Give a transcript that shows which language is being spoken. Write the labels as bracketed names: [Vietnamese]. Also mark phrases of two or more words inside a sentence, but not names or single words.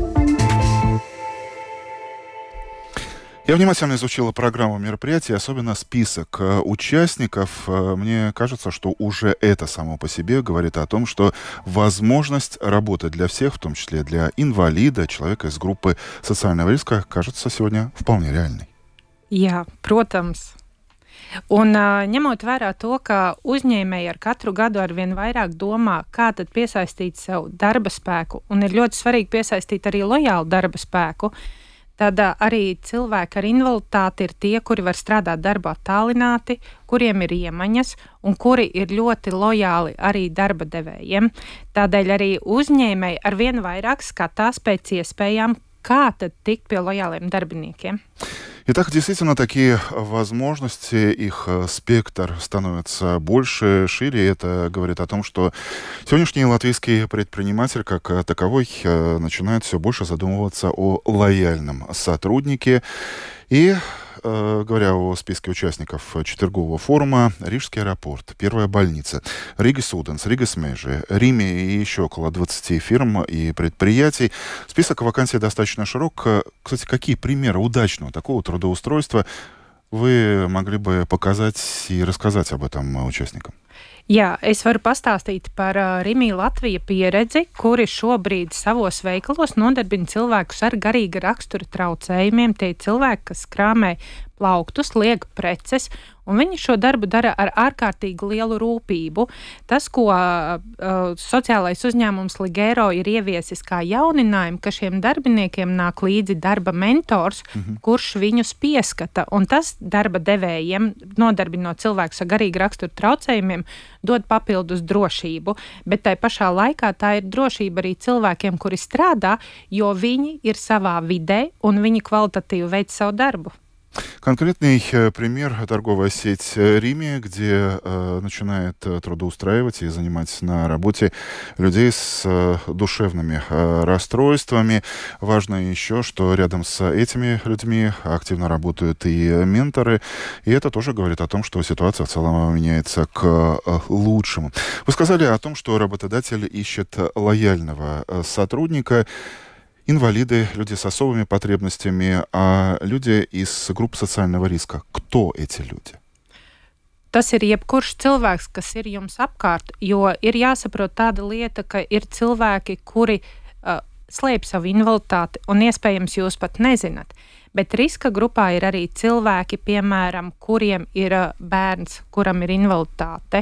[Russian] Я внимательно изучила программу мероприятия, особенно список участников. Мне кажется, что уже это само по себе говорит о том, что возможность работать для всех, в том числе для инвалида, человека из группы социального риска, кажется сегодня вполне реальной. [Latvian] Jā, protams. Un ņemot vērā to, ka uzņēmēji ar katru gadu arvien vairāk domā, kā tad piesaistīt sev darba spēku, un ir ļoti svarīgi piesaistīt arī lojālu darba spēku, tad arī cilvēki ar invaliditāti ir tie, kuri var strādāt darbu attālināti, kuriem ir iemaņas un kuri ir ļoti lojāli arī darba devējiem. Tādēļ arī uzņēmēji arvien vairāk skatās pēc iespējām, kā tad tikt pie lojāliem darbiniekiem. [Russian] Итак, действительно, такие возможности, их спектр становится больше, шире. Это говорит о том, что сегодняшний латвийский предприниматель как таковой начинает все больше задумываться о лояльном сотруднике. И, говоря о списке участников четвергового форума, Рижский аэропорт, первая больница, Ригас Уденс, Ригас Межи, Риме и еще около 20 фирм и предприятий. Список вакансий достаточно широк. Кстати, какие примеры удачного такого трудоустройства вы могли бы показать и рассказать об этом участникам? [Latvian] Jā, es varu pastāstīt par Rimī Latvija pieredzi, kuri šobrīd savos veikalos nodarbina cilvēkus ar garīga rakstura traucējumiem. Tie cilvēki, kas krāmē plauktus, liek preces, un viņi šo darbu dara ar ārkārtīgi lielu rūpību. Tas, ko sociālais uzņēmums Ligero ir ieviesis kā jauninājumu, ka šiem darbiniekiem nāk līdzi darba mentors, kurš viņus pieskata, un tas darba devējiem, nodarbinot cilvēkus ar garīga rakstura traucējumiem, dod papildus drošību, bet tai pašā laikā tā ir drošība arī cilvēkiem, kuri strādā, jo viņi ir savā vidē un viņi kvalitatīvi veic savu darbu. [Russian] Конкретный пример – торговая сеть Риме, где начинает трудоустраивать и занимать на работе людей с душевными расстройствами. Важно еще, что рядом с этими людьми активно работают и менторы, и это тоже говорит о том, что ситуация в целом меняется к лучшему. Вы сказали о том, что работодатель ищет лояльного сотрудника. Инвалиды, люди с особыми потребностями, а люди из групп социального риска. Кто эти люди? [Latvian] Tas ir jebkurš cilvēks, kas ir jums apkārt, jo ir jāsaprot tāda lieta, ka ir cilvēki, kuri slēp savu invaliditāti, un iespējams jūs pat nezināt. Bet riska grupā ir arī cilvēki, piemēram, kuriem ir bērns, kuram ir invaliditāte.